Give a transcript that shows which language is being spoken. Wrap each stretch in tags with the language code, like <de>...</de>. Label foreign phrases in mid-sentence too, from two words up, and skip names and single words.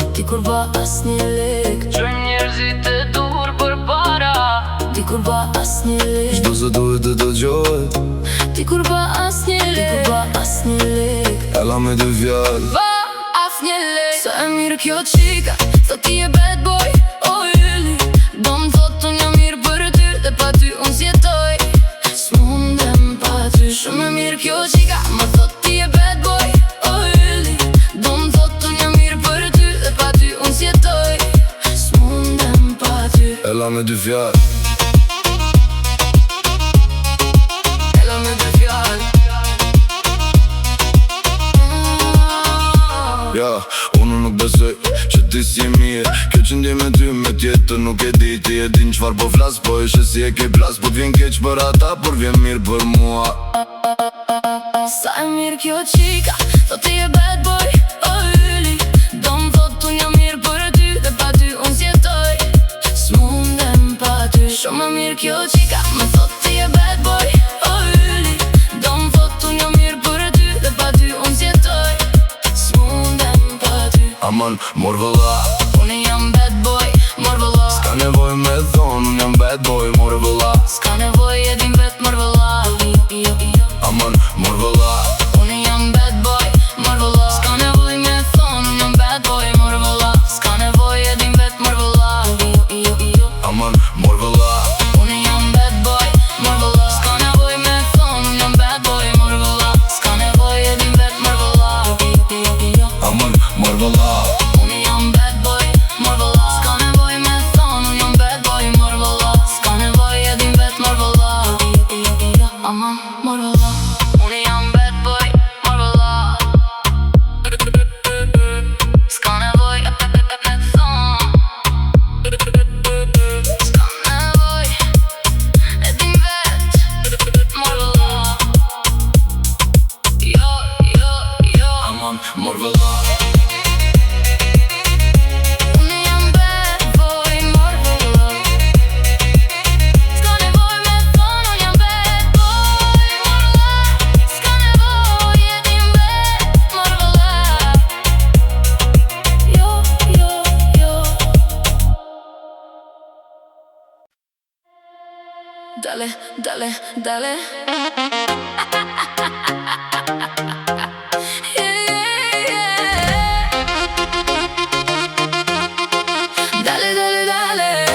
<sq>ti kur ba as një lek. Qojmë njerëzit e dur për para. Ti kur ba as një lek. Çdo se duhet të dëgjohet. Ti kur ba as një lek. Ti kur ba as një lek. Ella me dy fjallë. Ba as një lek. Sa e mirë kjo qika, thot ti e</sq> <en>bad boy,</en> <sq>o yli. Do më thot unë jam mirë për ty, dhe pa ty unë s'jetoj. S'mundem pa ty. Shumë e mirë kjo qika, më thot ti e</sq> <en>bad boy,</en> <sq>o yli. Do më thot unë jam mirë për ty, dhe pa ty unë s'jetoj. S'mundem pa ty. Ella me dy fjallë. Ella me dy fjallë. Ja, unë nuk besoj që ti si e mirë. Kjo që ndje me ty me tjetër nuk e di. Ti e din qfar po flas, po ishe si e ke plas. Po t'vjen keq për ata, por vjen mirë për mua. Sa e mirë kjo qika, thot ti e</sq> <en>bad boy,</en> <sq>o yli. Do më thot unë jam mirë për ty, dhe pa ty unë s'jetoj. S'mundem pa ty. Shumë e mirë kjo qika, më thot ti e</sq> <en>bad boy,</en> <sq>o yli. Do më thot unë jam mirë për ty, dhe pa ty unë s'jetoj. S'mundem pa ty. Aman, mor vëlla. Unë jam</sq> <en>bad boy,</en> <sq>mor vëlla. S'ka nevoj me thonë, unë jam</sq> <en>bad boy,</en> <sq>mor vëlla. S'ka nevoj e din vet mor vëlla. Aman, mor vëlla. Unë jam</sq> <en>bad boy,</en> <sq>mor vëlla. S'ka nevoj me thonë, unë jam</sq> <en>bad boy,</en> <sq>mor vëlla. S'ka nevoj e din vet mor vëlla. Aman, mor vëlla. Unë jam</sq> <en>bad boy,</en> <sq>mor vëlla. S'ka nevoj me thonë, unë jam</sq> <en>bad boy,</en> <sq>mor vëlla. S'ka nevoj e din vet mor vëlla. Aman, mor vëlla. Unë jam</sq> <en>bad boy,</en> <sq>mor vëlla. S'ka nevoj me thonë, unë jam</sq> <en>bad boy,</en> <sq>mor vëlla. S'ka nevoj e din vet mor vëlla. Aman, mor vëlla. Unë jam</sq> <en>bad boy,</en> <sq>mor vëlla. S'ka nevoj me thonë. S'ka nevoj e din vet mor vëlla. Jo. Aman, mor vëlla. Unë jam</sq> <en>bad boy,</en> <sq>mor vëlla. S'ka nevoj me thonë, unë jam</sq> <en>bad boy,</en> <sq>mor vëlla. S'ka nevoj e din vet mor vëlla. Jo. Dale. Dale.</sq>